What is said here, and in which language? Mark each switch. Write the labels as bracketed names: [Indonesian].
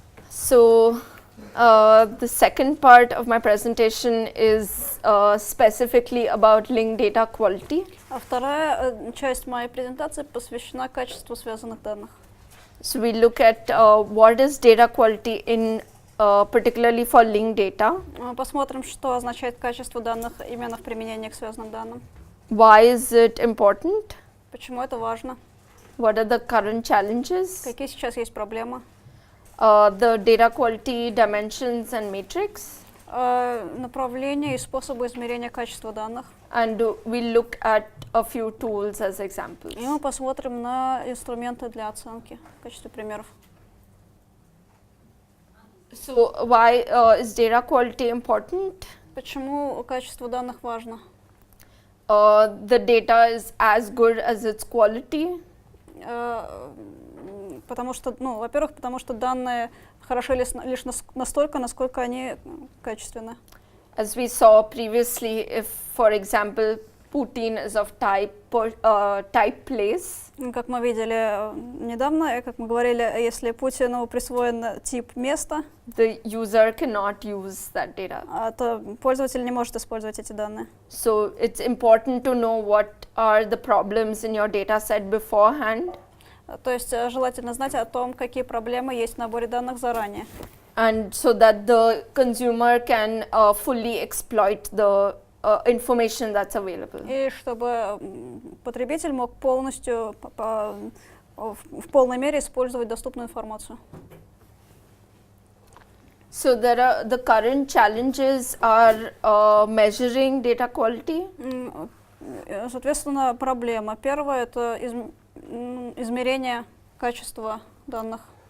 [English] So, the second part of my presentation is specifically about linked data quality. [Russian] А вторая часть моей презентации посвящена качеству связанных данных. [English] So, we look at what is data quality in particularly for linked data. [Russian] Посмотрим, что означает качество данных именно в применении к связанным данным. [English] Why is it important? [Russian] Почему это важно? [English] What are the current challenges? [Russian] Какие сейчас есть проблемы? [English] The data quality dimensions and matrix. [Russian] Направления и способы измерения качества данных. [English] And we look at a few tools as examples. [Russian] И мы посмотрим на инструменты для оценки в качестве примеров. [English] So, why is data quality important? [Russian] Почему качество данных важно? [English] The data is as good as its quality. [Russian] Потому что, ну, во-первых, потому что данные хороши лишь настолько, насколько они качественны. [English] As we saw previously, if, for example, Putin is of type place, [Russian] Как мы видели недавно, как мы говорили, если Путину присвоен тип места, [English] the user cannot use that data. [Russian] то пользователь не может использовать эти данные. [English] So it's important to know what are the problems in your data set beforehand. [Russian] То есть желательно знать о том, какие проблемы есть в наборе данных заранее. [English] And so that the consumer can fully exploit the information that's available. [Russian] И чтобы потребитель мог полностью, в полной мере использовать доступную информацию. [English] So there are the current challenges are measuring data quality. [Russian] Соответственно, проблема. Первое – это измерение качества данных.